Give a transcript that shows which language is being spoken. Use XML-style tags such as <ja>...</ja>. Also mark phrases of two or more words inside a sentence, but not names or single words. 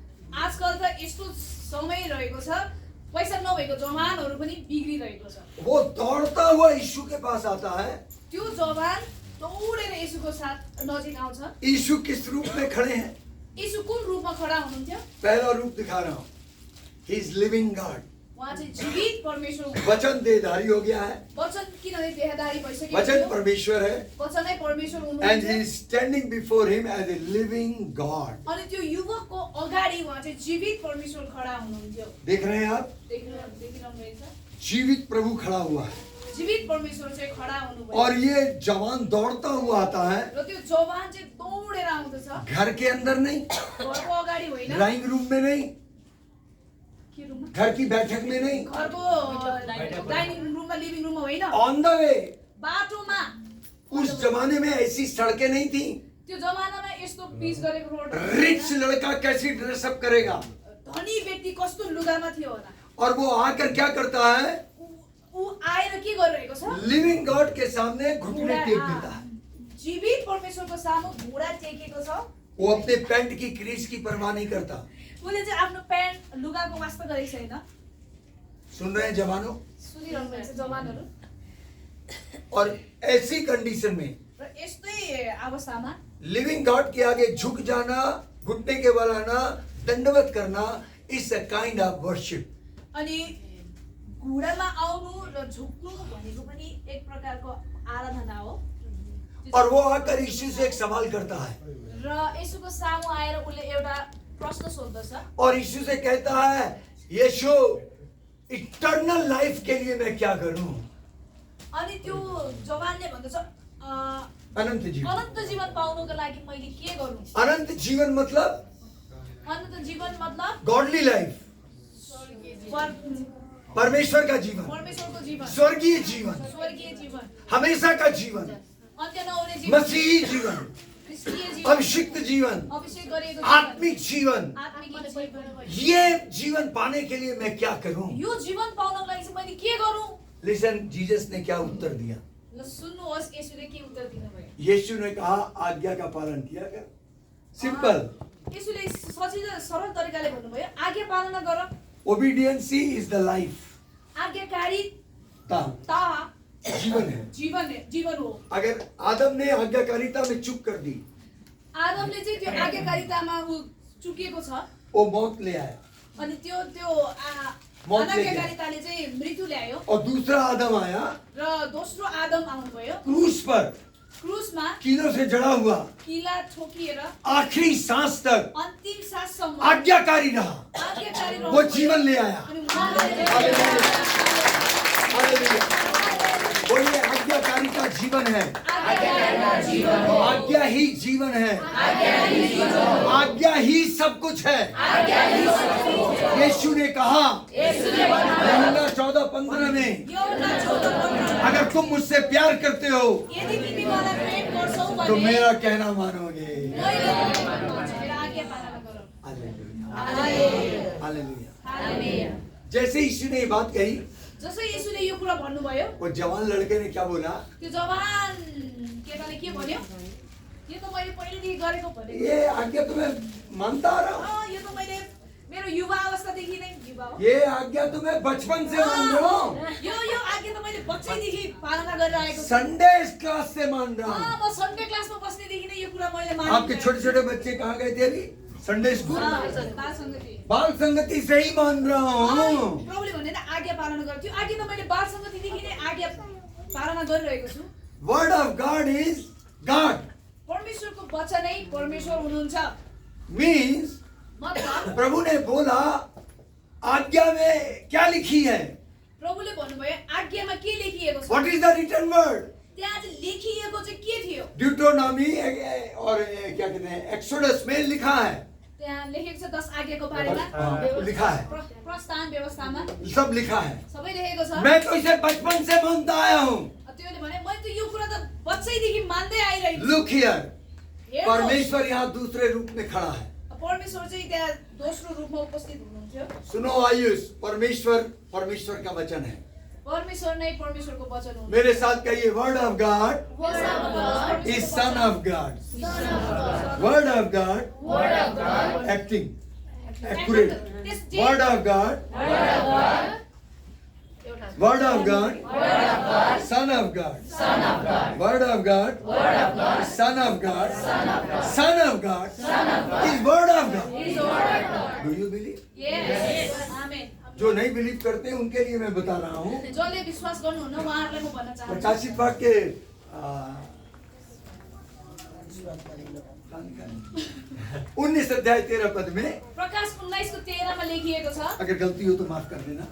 <ne>आजकल त यस्तो समय रहेको छ, पैसा नभएको जवानहरू पनि बिग्रिरहेको छ।</ne> <hi>वो दौड़ता हुआ यीशु के पास आता है।</hi> <ne>त्यो जवान दौडेर येशूको साथ नजिक आउँछ।</ne> <hi>यीशु किस रूप में खड़े हैं?</hi> <ne>येशू कुन रूपमा खडा हुनुहुन्थ्यो?</ne> <hi>पहला रूप दिखा रहा हूं,</hi> <en>he is living God.</en> <ne>उहाँ चाहिँ जीवित परमेश्वर हुनुहुन्छ।</ne> <hi>वचन देहधारी हो गया है,</hi> <ne>वचन किनभने देहधारी भइसकेको वचन थियो।</ne> <hi>परमेश्वर है,</hi> <ne>वचनै परमेश्वर</ne> <en>and he</en> <ne>हुनुहुन्छ।</ne> <en>is standing before him as a living God.</en> <ne>अनि त्यो युवकको अगाडि उहाँ चाहिँ जीवित परमेश्वर खडा हुनुहुन्थ्यो।</ne> <hi>देख रहे हैं आप,</hi> <ne>देखिरहनु रहेछ।</ne> <hi>जीवित प्रभु खड़ा हुआ है</hi> <ne>जीवित परमेश्वर चाहिँ खडा हुनुभयो।</ne> <hi>और ये जवान दौड़ता हुआ आता है,</hi> <ne>र त्यो जवान चाहिँ दौडेर आउँदछ।</ne> <hi>घर के अंदर नहीं,</hi> <ne>घरको अगाडि होइन,</ne> <en>drawing room</en> <hi>में नहीं,</hi> <ne>के रुममा?</ne> <hi>घर की बैठक में नहीं,</hi> <ne>घरको डाइनिङ रुममा, लिभिङ रुममा होइन,</ne> <en>on the way.</en> <ne>बाटोमा।</ne> <hi>उस जमाने में ऐसी सड़कें नहीं थी।</hi> <ne>त्यो जमानामा यस्तो पिच गरेको रोड</ne> <hi>रिच लड़का कैसी ड्रेसअप करेगा,</hi> <ne>धनी व्यक्ति कस्तो लुगामा थियो होला।</ne> <hi>और वो आकर क्या करता है,</hi> <ne>ऊ आएर के गरिरहेको छ?</ne> <en>living God</en> <hi>के सामने घुटने टेक देता है।</hi> <ne>जीवित परमेश्वरको सामु घुँडा टेकेको छ।</ne> <hi>वो अपने पैंट की क्रीज की परवाह नहीं करता।</hi> <ne>उसले चाहिँ आफ्नो प्यान्ट लुगाको वास्ता गरेको छैन।</ne> <hi>सुन रहे हैं जवानों?</hi> <ne>सुनिरहनु भएको छ जवानहरू।</ne> <hi>और ऐसी कंडीशन में</hi> <ne>र यस्तै अवस्थामा</ne> <en>living God</en> <hi>के आगे झुक जाना, घुटने के बल आना, दंडवत करना,</hi> <en>is a kind of worship.</en> <ne>अनि घुँडामा आउनु र झुक्नु भनेको पनि एक प्रकारको आराधना हो।</ne> <hi>और वो आकर यीशु से एक सवाल करता है,</hi> <ne>र यसुको सामु आएर उसले एउटा प्रश्न सोध्दछ।</ne> <hi>और यीशु से कहता है, यीशु</hi> <en>eternal life</en> <hi>के लिए मैं क्या करूं?</hi> <ne>अनि त्यो जवानले भन्दछ</ne> <hi>अनंत जीवन।</hi> <ne>अनन्त जीवन पाउनको लागि मैले के गरौँ?</ne> <hi>अनंत जीवन मतलब</hi> <ne>अनन्त जीवन मतलब</ne> <en>godly life,</en> <hi>परमेश्वर का जीवन,</hi> <ne>परमेश्वरको जीवन,</ne> <hi>स्वर्गीय जीवन,</hi> <ne>स्वर्गीय जीवन,</ne> <hi>हमेशा का जीवन,</hi> <ne>अन्त्य नहुने जीवन,</ne> <hi>मसीही जीवन,</hi> <ne>क्रिस्टीय जीवन,</ne> <hi>अभिषिक्त जीवन,</hi> <ne>अभिषेक गरेको जीवन,</ne> <hi>आत्मिक जीवन।</hi> <ne>आत्मिक जीवन।</ne> <hi>ये जीवन पाने के लिए मैं क्या करूं?</hi> <ne>यो जीवन पाउनको लागि चाहिँ मैले के गरौँ?</ne> <hi>लिसन, जीसस ने क्या उत्तर दिया?</hi> <ne>ल सुन्नुहोस् येशूले के उत्तर दिनुभयो।</ne> <hi>यीशु ने कहा, आज्ञा का पालन किया कर। सिंपल।</hi> <ne>येशूले सजिलो सरल तरिकाले भन्नुभयो, आज्ञा पालना गर।</ne> <en>obedience is the life.</en> <hi>आज्ञाकारिता जीवन है,</hi> <ne>जीवन हो।</ne> <hi>अगर आदम ने आज्ञाकारिता में चूक कर दी,</hi> <ne>आदमले चाहिँ त्यो आज्ञाकारितामा उ चुकेको छ।</ne> <hi>वो मौत ले आया,</hi> <ne>अनि त्यो त्यो</ne> <hi>मौत ले गया।</hi> <ne>अनाज्ञाकारिताले चाहिँ मृत्यु ल्यायो।</ne> <hi>और दूसरा आदम आया</hi> <ne>र दोस्रो आदम आउनुभयो।</ne> <hi>क्रूस पर,</hi> <ne>क्रुसमा</ne> <hi>कीलों से जड़ा हुआ,</hi> <ne>किला ठोकिएर</ne> <hi>आखिरी सांस तक</hi> <ne>अन्तिम साससम्म</ne> <hi>आज्ञाकारी रहा,</hi> <ne>आज्ञाकारी</ne> <hi>वो जीवन ले आया।</hi> <ne>अनि उहाँले हालेलुया।</ne> <hi>बोलिए, आज्ञाकारी का जीवन है,</hi> <ne>आज्ञाकारीको जीवन हो।</ne> <hi>आज्ञा ही जीवन है, आज्ञा ही सब कुछ है। यीशु ने कहा यूहन्ना 14:15 में, यूहन्ना 14:15 अगर तुम मुझसे प्यार करते हो</hi> <ne>यदि तिमी मलाई प्रेम गर्छौ</ne> <hi>तो</hi> <ne>भने</ne> <hi>मेरा कहना मानोगे।</hi> <ne>मैले मेरो आज्ञा पालना गर। हालेलुया, हालेलुया। हालेलुया।</ne> <hi>जैसे यीशु ने ये बात कही,</hi> <ne>जसै येशूले यो कुरा भन्नुभयो,</ne> <hi>वो जवान लड़के ने क्या बोला?</hi> <ne>त्यो जवान केटाले के भन्यो? यो त मैले पहिलेदेखि गरेको भनेको।</ne> <hi>ये आज्ञा तो मैं मानता आ रहा हूँ,</hi> <ne>यो त मैले मेरो युवा अवस्थादेखि नै युवा हो।</ne> <hi>ये आज्ञा तो मैं बचपन से मान रहा हूँ,</hi> <ne>यो आज्ञा त मैले बच्चैदेखि पालना गरेर आएको छु।</ne> <en>Sunday class</en> <hi>से मान रहा हूँ।</hi> <ne>म सन्डे क्लासमा बस्नेदेखि नै यो कुरा मैले मानेको।</ne> <hi>आपके छोटे छोटे बच्चे कहाँ गए थे अभी?</hi> <en>Sunday school,</en> <hi>बाल संगति। बाल संगति से ही मान रहा हूँ।</hi> <ne>प्रभुले भने आज्ञा पालना गर्थ्यो। आज्ञा त मैले बाल संगतिदेखि नै आज्ञा पालना गरिरहेको छु।</ne> <en>Word of God is God,</en> <ne>परमेश्वरको वचनै परमेश्वर हुनुहुन्छ। मीन्स मतलब</ne> <hi>प्रभु ने बोला, आज्ञा में क्या लिखी है?</hi> <ne>प्रभुले भन्नुभयो आज्ञामा के लेखिएको छ?</ne> <en>What is the written word?</en> <ne>त्यहाँ चाहिँ लेखिएको चाहिँ के थियो?</ne> <hi>ड्यूटोनॉमी और क्या कहते हैं, एक्सोडस में लिखा है,</hi> <ne>त्यहाँ लेखेको छ 10 आज्ञाको बारेमा।</ne> <hi>लिखा है,</hi> <ne>प्रस्थान व्यवस्थामा</ne> <hi>सब लिखा है।</hi> <ne>सबै लेखेको छ।</ne> <hi>मैं तो इसे बचपन से मानता आया हूँ।</hi> <ne>त्यसले भने मैले त यो कुरा त बच्चैदेखि मान्दै आइरहेको छु।</ne> <en>Look here,</en> <ne>हेर्नुहोस्,</ne> <hi>परमेश्वर यहाँ दूसरे रूप में खड़ा है।</hi> <ne>परमेश्वर चाहिँ त्यहाँ दोस्रो रूपमा उपस्थित हुनुहुन्थ्यो।</ne> <hi>सुनो आयुष, परमेश्वर का वचन है।</hi> <ne>परमेश्वर नै परमेश्वरको वचन हो।</ne> <hi>मेरे साथ कहिए,</hi> <en>Word of God Word of God is Son of God. Son of God, Word of God Word of God, acting accurate, Word of God, Word of God, Son of God, Word of God, Son of God, Son of God is Word of God. Do you believe? Yes. Amen.</en> <hi>जो नहीं बिलीव करते उनके लिए मैं बता रहा हूँ।</hi> <ne>जसले विश्वास गर्नुहुन्न उहाँहरूलाई म भन्न चाहन्छु</ne> <hi>प्रकाशित वाक्य 19 अध्याय 13 पद में,</hi> <ne>प्रकाश 19 को 13 मा लेखिएको छ।</ne> <hi>अगर गलती हो तो माफ कर देना,</hi>